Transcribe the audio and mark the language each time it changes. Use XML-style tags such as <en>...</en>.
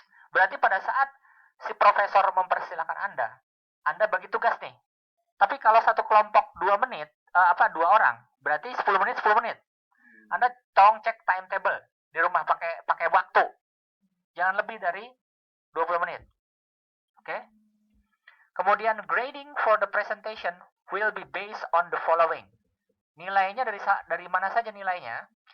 <id>Berarti pada saat si profesor mempersilahkan Anda bagi tugas nih. Tapi kalau satu kelompok 2 menit, 2 orang, berarti 10 menit, 10 menit. Anda tolong cek timetable di rumah pakai waktu. Jangan lebih dari 20 menit. Oke? Kemudian</id> <en>grading for the presentation will be based on the following.</en> <id>Nilainya dari mana saja nilainya?</id>